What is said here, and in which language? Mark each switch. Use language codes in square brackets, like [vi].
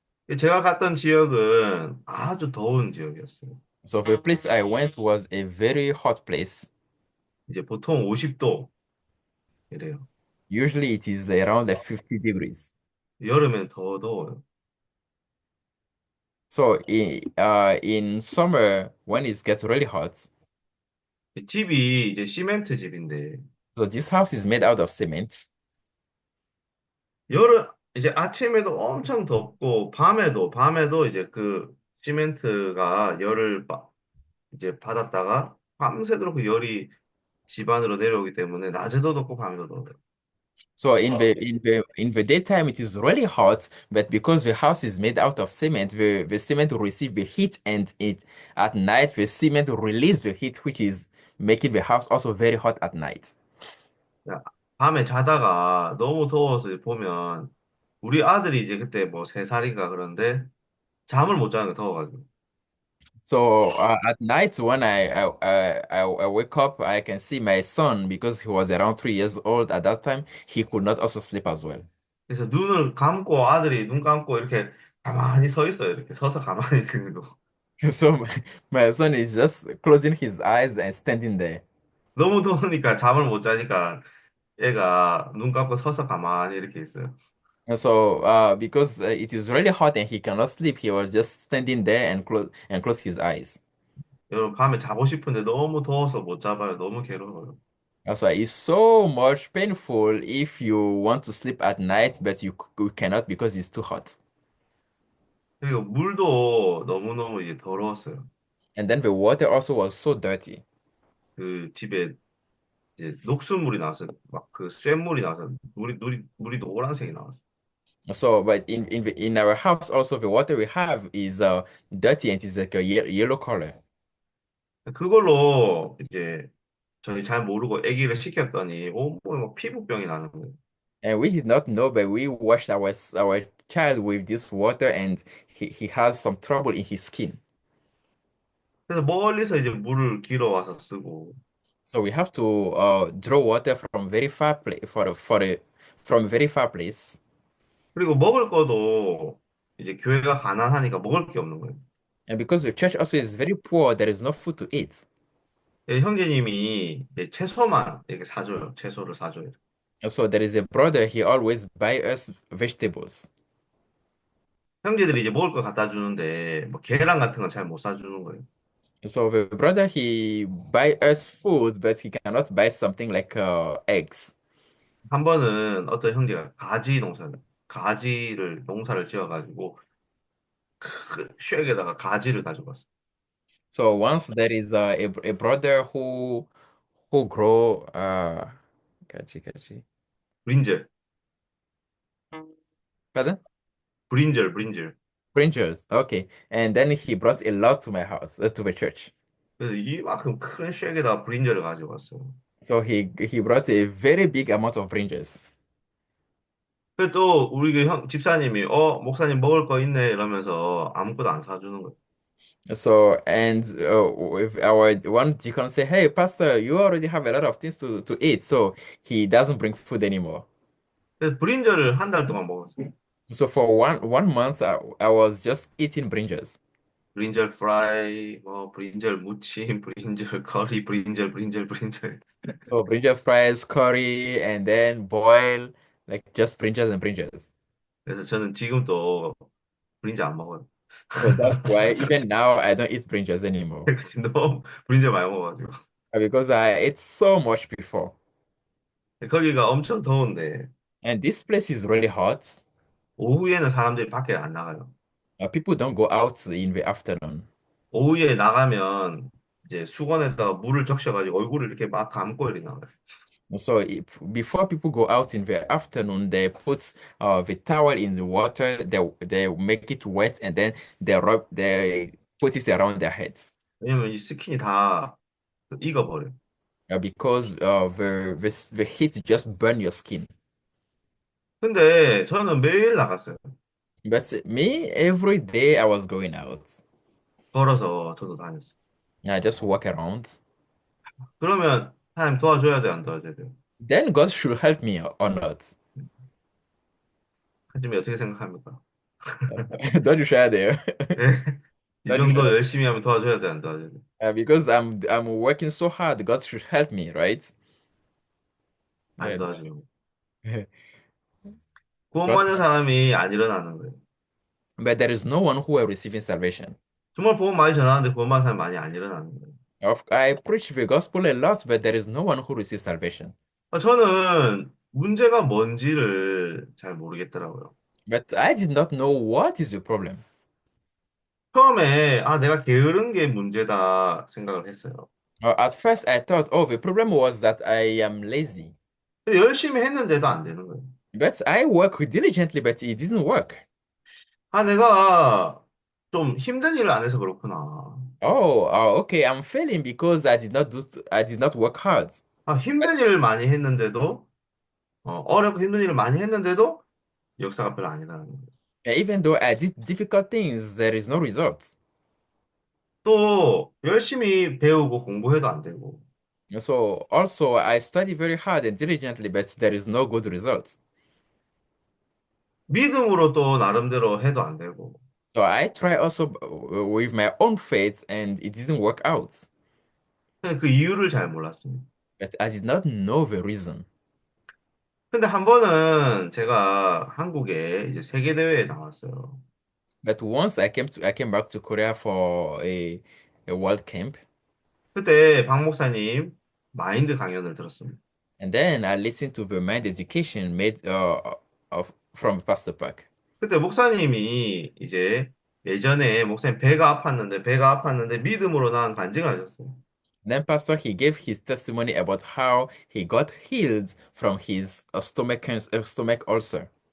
[ko] 제가 갔던 지역은 아주 더운 지역이었어요. [en] So the place I went was a very hot place. [ko] 이제 보통 50도 이래요. [en] Usually it is around like 50 degrees. [ko] 여름엔 더 더워요. [en] So in summer when it gets really hot, [ko] 집이 이제 시멘트 집인데 [en] so this house is made out of cement. [ko] 여름 이제 아침에도 엄청 덥고 밤에도 이제 그 시멘트가 열을 이제 받았다가 밤새도록 그 열이 집 안으로 내려오기 때문에 낮에도 덥고 밤에도 더워요. [en] So in the daytime it is really hot, but because the house is made out of cement, the cement will receive the heat, and it at night the cement will release the heat, which is making the house also very hot at night. [ko] 야, 밤에 자다가 너무 더워서 보면 우리 아들이 이제 그때 뭐 3살인가 그런데 잠을 못 자는 거 더워가지고. [en] So at night when I wake up, I can see my son because he was around 3 years old at that time. He could not also sleep as well. [ko] 그래서 눈을 감고 아들이 눈 감고 이렇게 가만히 서 있어요. 이렇게 서서 가만히 있는 거. [en] So my son is just closing his eyes and standing there. [ko] 너무 더우니까 잠을 못 자니까 애가 눈 감고 서서 가만히 이렇게 있어요. [en] And so because it is really hot and he cannot sleep, he was just standing there and close his eyes. [ko] 여러분 밤에 자고 싶은데 너무 더워서 못 자봐요. 너무 괴로워요. [en] That's why it's so much painful if you want to sleep at night, but you cannot because it's too hot. [ko] 그리고 물도 너무너무 이제 더러웠어요. [en] And then the water also was so dirty. [ko] 그 집에 이제 녹수물이 나와서 막 그 쇳물이 나와서 물이 노란색이 나왔어요. [en] So, but in our house also the water we have is dirty and it's like a yellow color. [ko] 그걸로 이제 저희 잘 모르고 아기를 시켰더니 온몸에 막 피부병이 나는 거예요. [en] And we did not know, but we washed our child with this water, and he has some trouble in his skin. [ko] 그래서 멀리서 이제 물을 길어 와서 쓰고 [en] So we have to draw water from very far place from very far place. [ko] 그리고 먹을 거도 이제 교회가 가난하니까 먹을 게 없는 거예요. [en] And because the church also is very poor, there is no food to eat. [ko] 예, 형제님이 이제 채소만 이렇게 사줘요. 채소를 사줘요. [en] And so there is a brother, he always buy us vegetables. [ko] 형제들이 이제 먹을 거 갖다 주는데 뭐 계란 같은 건 잘 못 사주는 거예요. [en] So the brother, he buy us food, but he cannot buy something like eggs. [ko] 한 번은 어떤 형제가 가지를 농사를 지어가지고 큰 슈에게다가 가지를 가져갔어. [en] So once there is a brother who grow kachi. 브린젤, Pardon? 브린젤. Brinjals. Okay. And then he brought a lot to my house, to the church. [ko] 그래서 이만큼 큰 슈에게다가 브린젤을 가져갔어. [en] So he brought a very big amount of brinjals. [ko] 그래서 또 우리 그 집사님이 목사님 먹을 거 있네 이러면서 아무것도 안 사주는 거예요. [en] So and with our one deacon say, "Hey, Pastor, you already have a lot of things to eat." So he doesn't bring food anymore. [ko] 그래서 브린젤을 한 달 동안 먹었어요. [en] So for one month, I was just eating brinjals. [ko] 브린젤 프라이, 뭐 브린젤 무침, 브린젤 커리, 브린젤. [en] So brinjal fries, curry, and then boil like just brinjals and brinjals. [ko] 그래서 저는 지금도 브린젤 안 먹어요. [en] So that's why even now I don't eat brinjals anymore. [ko] 너무 브린자 많이 먹어가지고. [en] Because I ate so much before. [ko] 거기가 엄청 더운데, [en] And this place is really hot. [ko] 오후에는 사람들이 밖에 안 나가요. [en] People don't go out in the afternoon. [ko] 오후에 나가면 이제 수건에다가 물을 적셔가지고 얼굴을 이렇게 막 감고 이렇게 나가요. [en] So before people go out in the afternoon, they put the towel in the water, they make it wet, and then they put it around their heads. [ko] 왜냐면 이 스킨이 다 익어버려요. [en] Because the heat just burn your skin. [ko] 근데 저는 매일 나갔어요. [en] But me, every day I was going out. [ko] 걸어서 저도 다녔어요. [en] I just walk around. [ko] 그러면 하나님 도와줘야 돼, 안 도와줘야 돼요? [en] Then God should help me or not. [ko] 하지만 어떻게 생각합니까? [en] Don't you share there? [ko] 예? 이 [en] Don't you [ko] 정도 [en] share? [ko] 열심히 하면 도와줘야 돼, 안 도와줘야 돼? [en] Because I'm working so hard, God should help me, right? [ko] 안 [en] Yeah. [ko] 도와주는 거. [en] God, [ko] 구원받는 사람이 안 일어나는 거예요. [en] but there is no one who are receiving salvation. [ko] 정말 복음 많이 전하는데 구원받는 사람이 많이 안 일어나는 거예요. [en] I preach the gospel a lot, but there is no one who receives salvation. [ko] 저는 문제가 뭔지를 잘 모르겠더라고요. [en] But I did not know what is the problem. [ko] 처음에 내가 게으른 게 문제다 생각을 했어요. [en] At first, I thought, oh, the problem was that I am lazy. [ko] 근데 열심히 했는데도 안 되는 거예요. [en] But I work diligently, but it didn't work. [ko] 내가 좀 힘든 일을 안 해서 그렇구나. [en] Okay, I'm failing because I did not work hard. But [ko] 힘든 일을 많이 했는데도, 어렵고 힘든 일을 많이 했는데도 역사가 별로 안 일어나는 거예요. [en] even though I did difficult things, there is no result. [ko] 또 열심히 배우고 공부해도 안 되고, [en] So also I study very hard and diligently, but there is no good result. [ko] 믿음으로 또 나름대로 해도 안 되고. [en] So I try also with my own faith and it didn't work out. [ko] 근데 그 이유를 잘 몰랐습니다. [en] But I did not know the reason. [ko] 근데 한 번은 제가 한국에 이제 세계대회에 나왔어요. [en] But once I came back to Korea for a world camp, [ko] 그때 박 목사님 마인드 강연을 들었습니다. [en] and then I listened to the mind education made from Pastor Park. [ko] 그때 목사님이 이제 예전에 목사님 배가 아팠는데 믿음으로 나은 간증을 하셨어요. [en] Then Pastor he gave his testimony about how he got healed from his stomach ulcer.